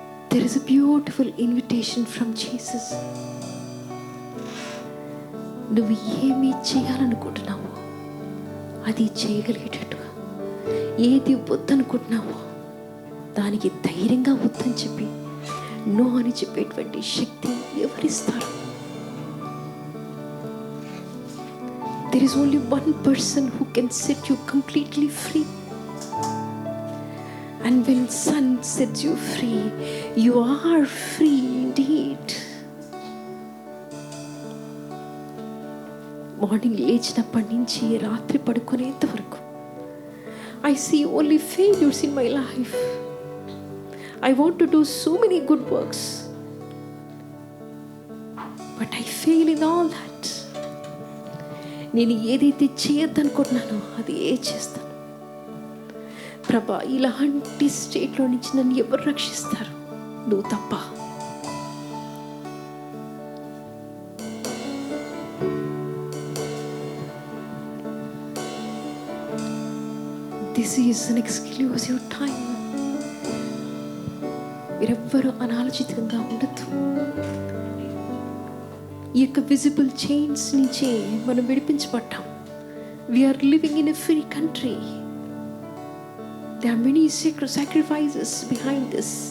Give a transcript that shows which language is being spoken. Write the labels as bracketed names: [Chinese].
[English] There is a beautiful invitation from Jesus. [Telugu] నువ్వు ఏమి చేయాలనుకుంటున్నావో అది చేయగలిగేటట్టుగా, ఏది వద్దనుకుంటున్నావో దానికి ధైర్యంగా వద్దని చెప్పి నో అని చెప్పేటువంటి శక్తి ఎవరిస్తారు? [English] There is only one person who can set you completely free. And when Son sets you free, you are free indeed. [Telugu] Morning లేచినప్పటి నుంచి రాత్రి పడుకునేంత వరకు [English] I see only failures in my life. I want to do so many good works, but I fail in all that. [Telugu] నేను ఏదైతే చేయొద్దనుకుంటున్నానో అది చేస్తాను. ప్రభా, ఇలాంటి స్టేట్లో నుంచి నన్ను ఎవరు రక్షిస్తారు? నువ్వు తప్ప. [English] This is an exclusive time. [Telugu] మీరెవ్వరూ అనాలోచితంగా ఉండద్దు. ఈ యొక్క విజిబుల్ చైన్స్ నుంచి మనం విడిపించబడ్డాం. [English] We are living in a free country. There are many sacrifices behind this.